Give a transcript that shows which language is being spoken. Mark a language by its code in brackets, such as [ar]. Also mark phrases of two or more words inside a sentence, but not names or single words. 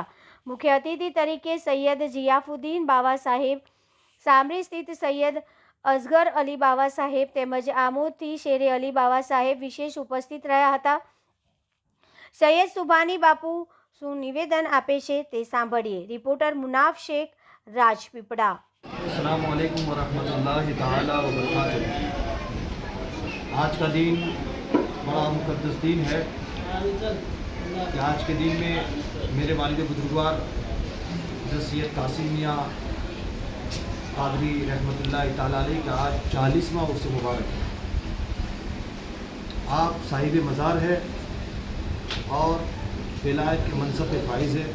[gu] મુખ્ય અતિથિ તરીકે સૈયદ જિયાફુદ્દીન બાવા સાહેબ, સામરી સ્થિત સૈયદ અસગર અલી બાવા સાહેબ તેમજ આમોદથી શેરે અલી બાવા સાહેબ વિશેષ ઉપસ્થિત રહ્યા હતા। સૈયદ સુભાની બાપુ શું નિવેદન આપે છે તે સાંભળીએ। રિપોર્ટર મુનાફ શેખ, રાજપીપળા। [ar] السلام عليكم ورحمة الله تعالى وبركاته. [ur] آج کا دن بڑا مقدس دن ہے کہ آج کے دن میں میرے والد بزرگوار سید قاسم میاں قادری [ar] رحمة الله تعالى عليه [ur] کا آج 40واں عرس مبارک ہے. آپ صاحب مزار ہے اور ولایت کے منصب پے فائز ہے.